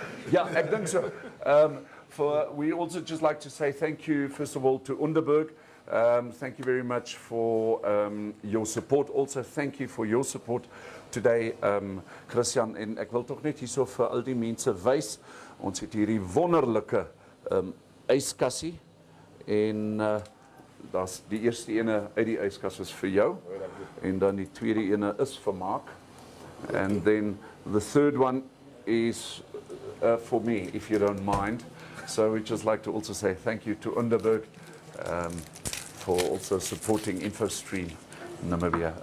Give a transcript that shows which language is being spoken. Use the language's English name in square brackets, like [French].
[Afrikaans] Yeah, ek dink so. [English] We also just like to say thank you, first of all, to Underberg. Thank you very much for your support. Also, thank you for your support today, Christian. [Afrikaans] En ek wil tog net hierso vir al die mense wys. Ons het hierdie wonderlike yskassie en daar's die eerste ene uit die yskas is vir jou en dan die tweede ene is vir Mark. [English] And then the third one is for me, if you don't mind. So we'd just like to also say thank you to Underberg for also supporting InfoStream Namibia.